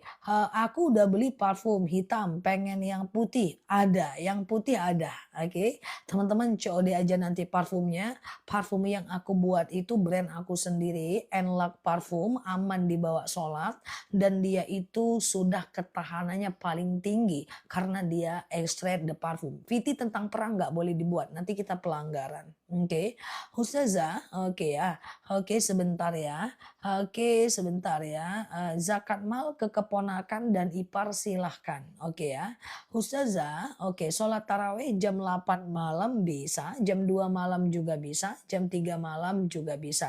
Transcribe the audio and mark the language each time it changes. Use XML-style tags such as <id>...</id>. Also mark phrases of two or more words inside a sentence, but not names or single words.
<id>Aku udah beli parfum hitam, pengen yang putih. Ada, yang putih ada. Oke. Teman-teman COD aja nanti parfumnya. Parfum yang aku buat itu brand aku sendiri, Enlak Parfum, aman dibawa sholat. Dan dia itu sudah ketahanannya paling tinggi karena dia</id> <fr>extrait de parfum.</fr> <id>VT tentang perang nggak boleh dibuat, nanti kita pelanggaran. Oke. Ustazah, oke ya. Oke sebentar ya. Oke sebentar ya. Zakat mal ke keponakan dan ipar silahkan. Oke ya. Ustazah, oke sholat tarawih jam 8 malam bisa, jam 2 malam juga bisa, jam 3 malam juga bisa.</id>